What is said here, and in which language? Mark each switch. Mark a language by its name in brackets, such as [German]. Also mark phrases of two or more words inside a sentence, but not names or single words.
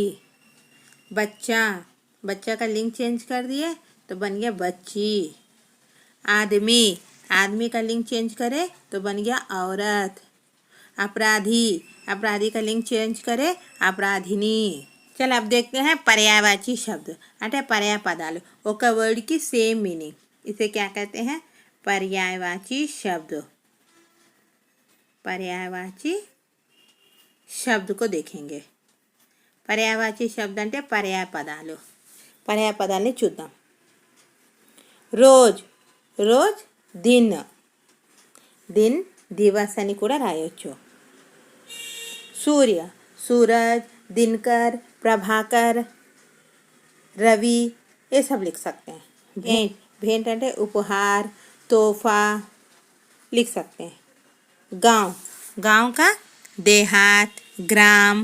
[Hindi] बच्चा, बच्चा का लिंग चेंज कर दिए तो बन गया बच्ची। आदमी, आदमी का लिंग चेंज करे तो बन गया औरत। अपराधी, अपराधी का लिंग चेंज करे अपराधिनी। चल अब देखते हैं पर्यायवाची शब्द [Telugu] అంటే పర్యాయ పదాలు ఒక [Hindi] वर्ड की [English] same meaning, [Hindi] इसे क्या कहते हैं? पर्यायवाची शब्द। पर्यायवाची शब्द को देखेंगे। पर्यायवाची शब्द [Telugu] అంటే పర్యాయ పదాలు। పర్యాయ పదాలని చూద్దాం। రోజ్, రోజ్ [Hindi] दिन, दिन दिवस [Telugu] అని కూడా రాయొచ్చు। [Hindi] सूर्य, सूरज, दिनकर, प्रभाकर, रवि, ये सब लिख सकते हैं। भेंट, भेंट అంటే उपहार, तोहफा लिख सकते हैं। गांव, गांव का देहात, ग्राम।